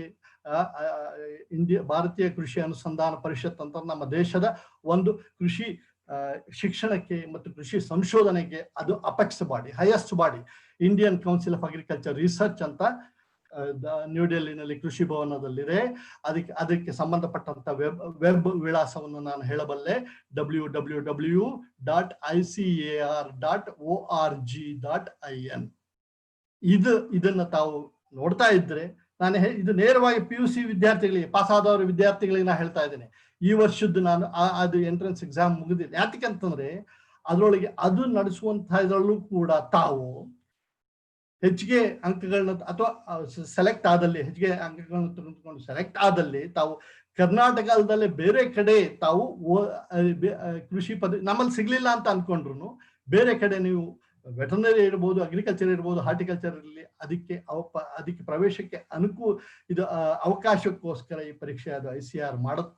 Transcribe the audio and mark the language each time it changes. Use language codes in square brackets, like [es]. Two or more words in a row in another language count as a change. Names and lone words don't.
[kn] ಭಾರತೀಯ ಕೃಷಿ ಅನುಸಂಧಾನ ಪರಿಷತ್ ಅಂತ ನಮ್ಮ ದೇಶದ ಒಂದು ಕೃಷಿ ಶಿಕ್ಷಣಕ್ಕೆ ಮತ್ತು ಕೃಷಿ ಸಂಶೋಧನೆಗೆ ಅದು [en] apex body, highest body. [kn] ಇಂಡಿಯನ್ ಕೌನ್ಸಿಲ್ ಆಫ್ ಅಗ್ರಿಕಲ್ಚರ್ ರಿಸರ್ಚ್ ಅಂತ ನ್ಯೂ ಡೆಲ್ಲಿನಲ್ಲಿ ಕೃಷಿ ಭವನದಲ್ಲಿದೆ. ಅದಕ್ಕೆ ಸಂಬಂಧಪಟ್ಟಂತ ವೆಬ್ ವಿಳಾಸವನ್ನು ನಾನು ಹೇಳಬಲ್ಲೆ, www.icar.org.in. ಇದನ್ನ ತಾವು ನೋಡ್ತಾ ಇದ್ರೆ, ಇದು ನೇರವಾಗಿ PUC ವಿದ್ಯಾರ್ಥಿಗಳಿಗೆ, ಪಾಸ್ ಆದವರ ವಿದ್ಯಾರ್ಥಿಗಳಿಗೆ ನಾನು ಹೇಳ್ತಾ ಇದ್ದೇನೆ. ಈ ವರ್ಷದ್ದು ನಾನು ಅದು [en] entrance exam [kn] ಮುಗಿದಿದೆ. ಯಾತಕ್ಕಂತಂದ್ರೆ ಅದರೊಳಗೆ ಅದು ನಡೆಸುವಂತಹ ಇದರಲ್ಲೂ ಕೂಡ ತಾವು ಹೆಚ್ಚಿಗೆ ಅಂಕಗಳನ್ನ ಅಥವಾ ಸೆಲೆಕ್ಟ್ ಆದಲ್ಲಿ, ಹೆಚ್ಚಿಗೆ ಅಂಕಗಳನ್ನು ತೆಗೆದುಕೊಂಡು ಸೆಲೆಕ್ಟ್ ಆದಲ್ಲಿ ತಾವು ಕರ್ನಾಟಕದಲ್ಲೇ ಬೇರೆ ಕಡೆ ತಾವು ಕೃಷಿ ಪದವಿ ನಮ್ಮಲ್ಲಿ ಸಿಗ್ಲಿಲ್ಲ ಅಂತ ಅನ್ಕೊಂಡ್ರು ಬೇರೆ ಕಡೆ ನೀವು ವೆಟರ್ನರಿ ಇರ್ಬೋದು, ಅಗ್ರಿಕಲ್ಚರ್ ಇರ್ಬೋದು, ಹಾರ್ಟಿಕಲ್ಚರ್ ಇರಲಿ, ಅದಕ್ಕೆ ಪ್ರವೇಶಕ್ಕೆ ಇದು ಅವಕಾಶಕ್ಕೋಸ್ಕರ ಈ ಪರೀಕ್ಷೆ ಅದು ICAR ಮಾಡುತ್ತೆ.